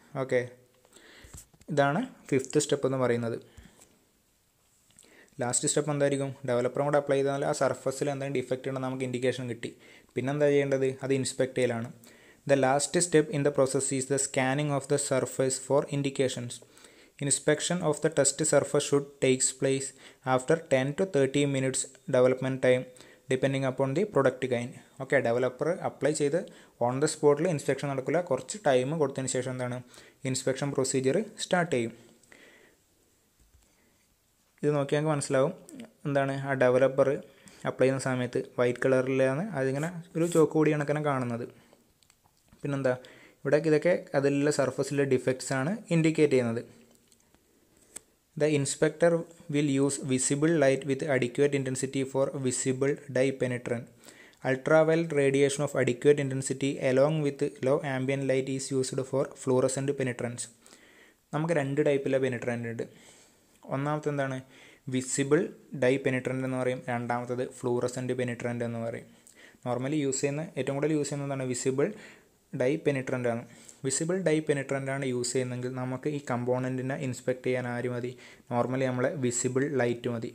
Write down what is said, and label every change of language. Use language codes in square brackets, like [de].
[ml] Okay, ഇതാണ് 5th step എന്ന് പറയുന്നത്. ലാസ്റ്റ് സ്റ്റെപ്പ് എന്തായിരിക്കും, ഡെവലപ്പറും കൂടെ അപ്ലൈ ചെയ്താൽ ആ സർഫസിൽ എന്തെങ്കിലും ഡിഫക്റ്റ് ഉണ്ടെന്ന് നമുക്ക് ഇൻഡിക്കേഷൻ കിട്ടി. പിന്നെന്താ ചെയ്യേണ്ടത്, അത് ഇൻസ്പെക്ട് ചെയ്യലാണ്. [en] The last step in the process is the scanning of the surface for indications. Inspection of the test surface should takes place after 10 to 30 minutes development time depending upon the product kind. [ml] Okay, developer apply ചെയ്ത് on the സ്പോട്ടിൽ inspection നടക്കില്ല, കുറച്ച് time കൊടുത്തതിന് ശേഷം എന്താണ് inspection procedure start ചെയ്യും. ഇത് നോക്കിയാൽ മനസ്സിലാവും എന്താണ്, ആ ഡെവലപ്പർ അപ്ലൈ ചെയ്യുന്ന സമയത്ത് വൈറ്റ് കളറിലാണ് അതിങ്ങനെ ഒരു ചോക്ക് കൂടി കണക്കിനെ കാണുന്നത്. പിന്നെന്താ, ഇവിടെ ഇതൊക്കെ അതിലുള്ള സർഫസിലെ ഡിഫക്ട്സ് ആണ് ഇൻഡിക്കേറ്റ് ചെയ്യുന്നത്. [en] The inspector will use visible light with adequate intensity for visible dye penetrant. Ultraviolet radiation of adequate intensity along with low ambient light is used for fluorescent penetrants. [ml] നമുക്ക് 2 ടൈപ്പിലെ പെനിട്രൻ്റ് ഉണ്ട്. ഒന്നാമത്തെ എന്താണ്, വിസിബിൾ ഡൈ പെനിട്രൻ്റ് എന്ന് പറയും. രണ്ടാമത്തത് fluorescent പെനിട്രൻ്റ് എന്ന് പറയും. Normally use ചെയ്യുന്ന ഏറ്റവും കൂടുതൽ യൂസ് ചെയ്യുന്നതാണ് വിസിബിൾ ഡൈ പെനിട്രൻ്റ് ആണ്. വിസിബിൾ ഡൈ പെനിട്രൻ്റ് ആണ് യൂസ് ചെയ്യുന്നതെങ്കിൽ നമുക്ക് ഈ കമ്പോണൻറ്റിനെ ഇൻസ്പെക്ട് ചെയ്യാൻ ആര് മതി, നോർമലി നമ്മളെ വിസിബിൾ ലൈറ്റ് മതി.